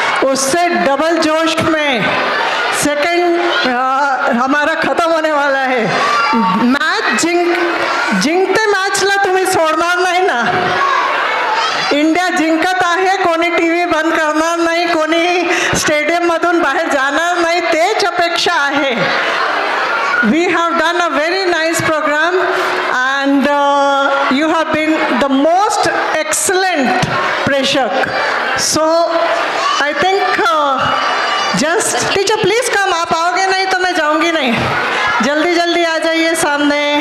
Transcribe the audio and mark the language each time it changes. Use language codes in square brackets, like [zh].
[hi] उससे डबल जोश में सेकंड हमारा खत्म होने वाला है. [mr] मॅच जिंकते मॅचला तुम्ही सोडणार नाही ना. इंडिया जिंकत आहे, कोणी टी व्ही बंद करणार नाही, कोणी स्टेडियममधून बाहेर जाणार नाही, तेच अपेक्षा आहे. [en] We have done a very nice program and you have been the most excellent preshak. So I think just teacher please come. [hi] आप आओगे नहीं तो मैं जाऊंगी नहीं. जल्दी जल्दी आ जाइए सामने.